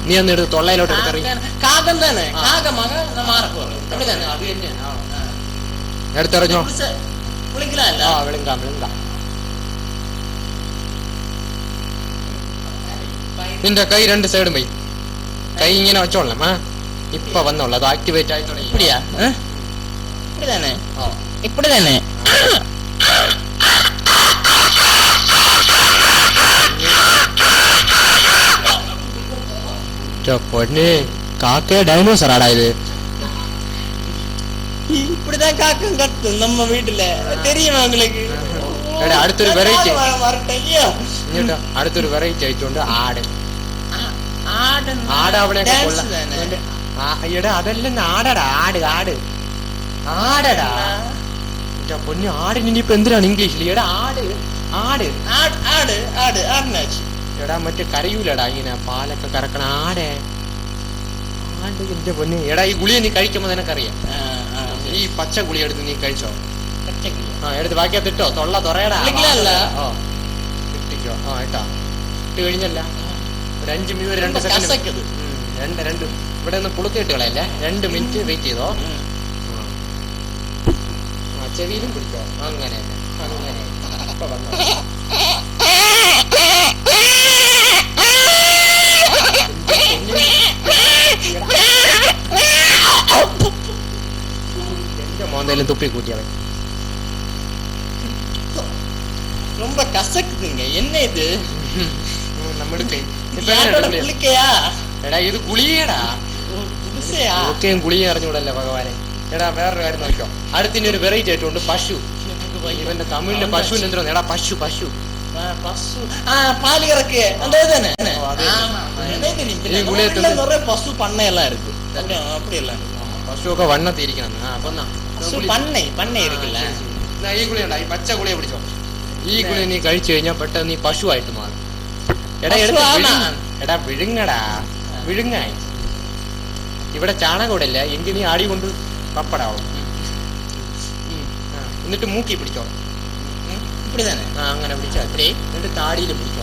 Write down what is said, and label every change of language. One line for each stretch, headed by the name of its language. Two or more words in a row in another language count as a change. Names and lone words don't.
Malayalam: നീ അന്ന് എടുത്ത് തൊള്ളയിലോട്ട് എടുത്തെറിഞ്ഞോ. വിളിക്കാം. നിന്റെ കൈ 2 സൈഡും പോയി. കൈ ഇങ്ങനെ വെച്ചോളാം. ഇപ്പൊ വന്നോളൂ. അത് ആക്ടിവേറ്റ് ആയി തുടങ്ങി.
Tamil: இப்படி தானே?
Malayalam: പൊന്നെ കാക്ക ഡൈനോസർ ആടാ ഇത്.
Tamil: இப்படிதான் காக்கம் கத்தும் நம்ம வீட்டுல, தெரியுமா உங்களுக்கு?
Malayalam: എടാ അടുത്തൊരു വെറൈറ്റി,
Tamil: வரட்டையா
Malayalam: അടുത്തൊരു വെറൈറ്റി ആയിട്ടുണ്ട് ആട്.
Tamil: ஆடு
Malayalam: ആട് അവിടെയൊക്കെ dance കൊള്ളാം.
Tamil: தானே.
Malayalam: എടാ അതല്ലെന്ന് ആടടാ, ആട് ആട് ആടടാ. പൊന്നു ആടിന് ഇനിയിപ്പോ എന്തിനാണ് ഇംഗ്ലീഷിൽ? എടാ ആട് ആട്
Tamil: ஆடு ஆடு ஆடு ஆடுனாச்சு.
Malayalam: എടാ മറ്റേ കരയൂലടാ ഇങ്ങനെ പാലൊക്കെ കറക്കണ ആടെ ആട്. എന്റെ പൊന്നു എടാ ഈ ഗുളിയെ നീ കഴിക്കുമ്പോ നിനക്കറിയാം. ഈ പച്ച ഗുളി എടുത്ത് നീ കഴിച്ചോ? എടുത്ത് ബാക്കിയകത്ത് ഇട്ടോ, തൊള്ള തുറയടാ. ഇട്ടിക്കോ. ഇട്ടാ ഇട്ട് കഴിഞ്ഞല്ല ഒരു 5 മിനിറ്റ്, ഒരു 2 സെക്കൻഡ്, രണ്ട് ഇവിടെ ഒന്ന് പുളുത്തിട്ട് കളയല്ലേ, 2 മിനിറ്റ് വെയിറ്റ് ചെയ്തോ. ചെവിയിലും പിടിച്ചോ. അങ്ങനെ അങ്ങനെ ഇപ്പൊ വന്നോ. എന്റെ മോന്തയിലും തുപ്പി കൂട്ടിയവൻ.
Tamil: ரொம்ப கசக்குதுங்க. என்ன இது?
Malayalam: എടാ ഇത് ഗുളിയടാ. ഒക്കെയും ഗുളിയെ അറിഞ്ഞൂടല്ലേ ഭഗവാനെ. എടാ വേറൊരു കാര്യം നോക്കിയോ, അടുത്തിന്റെ ഒരു വെറൈറ്റി ആയിട്ടുണ്ട് പശു. ഇവന്റെ തമിഴിലെ പശുവിന് എന്തോ എടാ പശു പശു
Tamil: பால் கறக்கு அந்த தானே. பசு பண்ணை எல்லாம் இருக்கு, அப்படி எல்லாம்
Malayalam: പശുവൊക്കെ വണ്ണത്തിരിക്കണം.
Tamil: பண்ணை பண்ணை இருக்குல்ல.
Malayalam: ഈ ഗുളിയുണ്ടാ, ഈ പച്ച ഗുളിയെ പിടിച്ചോ. ഈ ഗുളിയെ നീ കഴിച്ചു കഴിഞ്ഞാൽ പെട്ടെന്ന് നീ പശുവായിട്ട് മാറും. എടാ വിഴുങ്ങടാ, വിഴുങ്ങായി. ഇവിടെ ചാണകം ഇടല്ല എങ്കിൽ നീ ആടി കൊണ്ട് പപ്പടാവും. എന്നിട്ട് മൂക്കി പിടിച്ചോ.
Tamil: இப்படி தானே.
Malayalam: അങ്ങനെ പിടിച്ചാ എന്നിട്ട് താടിയിൽ പിടിച്ചോ.